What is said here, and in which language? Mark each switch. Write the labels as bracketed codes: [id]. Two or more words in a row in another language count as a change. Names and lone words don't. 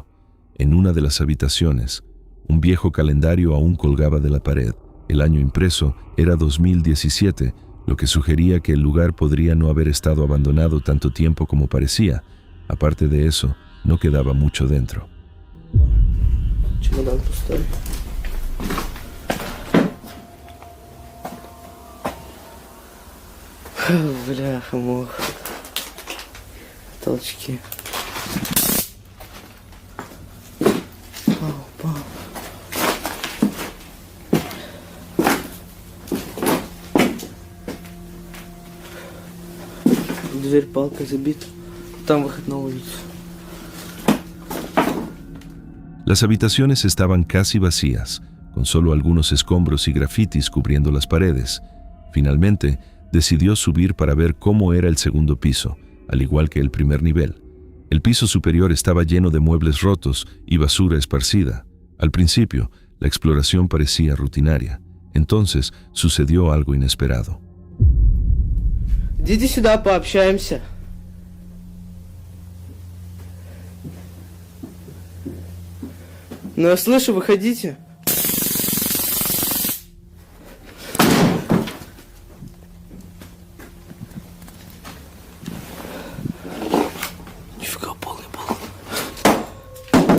[es] En una de las habitaciones, un viejo calendario aún colgaba de la pared. El año impreso era 2017, lo que sugería que el lugar podría no haber estado abandonado tanto tiempo como parecía. Aparte de eso, no quedaba mucho dentro. [ru] Чемодан пустой. Бляха-муха. Толчки. Пау. Дверь палкой забита. Там выход на улицу. [es] Las habitaciones estaban casi vacías, con solo algunos escombros y grafitis cubriendo las paredes. Finalmente, decidió subir para ver cómo era el segundo piso, al igual que el primer nivel. El piso superior estaba lleno de muebles rotos y basura esparcida. Al principio, la exploración parecía rutinaria. Entonces, sucedió algo inesperado. [ru] Идите сюда, пообщаемся. Ну, я слышу, выходите. Нифига, полный баллон.